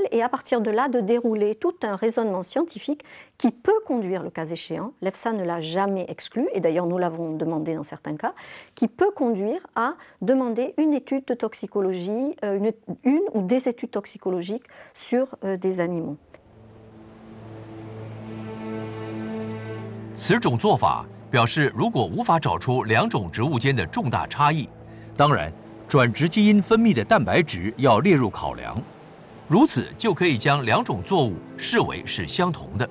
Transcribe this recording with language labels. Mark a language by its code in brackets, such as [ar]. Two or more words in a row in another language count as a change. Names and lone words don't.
[fr] Et à partir de là, de dérouler tout un raisonnement scientifique qui peut conduire, le cas échéant, l'EFSA ne l'a jamais exclu, et d'ailleurs nous l'avons demandé dans certains cas, qui peut conduire à demander une étude de toxicologie, une ou des études toxicologiques sur des animaux. [zh] 此种做法表示，如果无法找出两种植物间的重大差异，当然，转殖基因分泌的蛋白质要列入考量。如此就可以将两种作物视为是相同的。